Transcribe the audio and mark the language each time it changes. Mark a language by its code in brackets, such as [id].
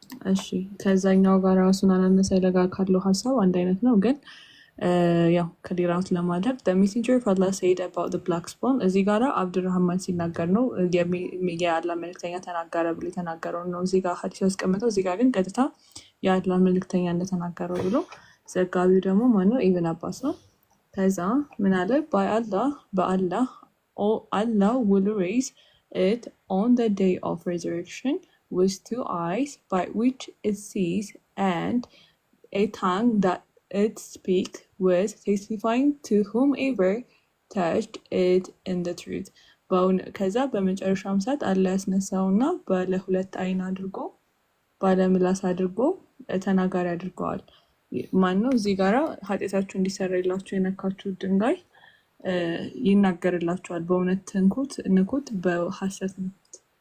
[am] እሺ ከዛኛው ጋር ራሱን አናነሳ ለጋ ካለው ሀሳብ አንድ አይነት ነው ግን ያው ከሊራውት ለማድረግ [en] the messenger of Allah said about the black swan [am] እዚህ ጋራ አብዱራህማን ሲናገር ነው የአላህ መልእክተኛ ተናገረ ብሎ የተናገረው ነው እዚህ ጋር ሐዲስ ያስቀመጠው። እዚህ ጋር ግን ቀጥታ የአላህ መልእክተኛ እንደተናገረው ብሎ ዘጋቢው ደግሞ ማነው? ኢብን አባስ ነው። ከዛ ምን አለ? [en] በአላህ Allah will raise it on the day of resurrection with 2 eyes by which it sees and a tongue that it speaks with, testifying to whomever touched it in the truth. [am] ከዛ በመጨረሻም ሰዓት አላህ ያስነሳውና ባለ 2 አይን አድርጎ ባለ ምላስ አድርጎ ተናጋሪ አድርገዋል። ማነው? እዚህ ጋራ ኃጢአታችሁ እንዲሰረይላችሁ የነካችሁ ድንጋይ ይናገርላችኋል። በእውነት ንኩት፣ በሐሰት ንኩት።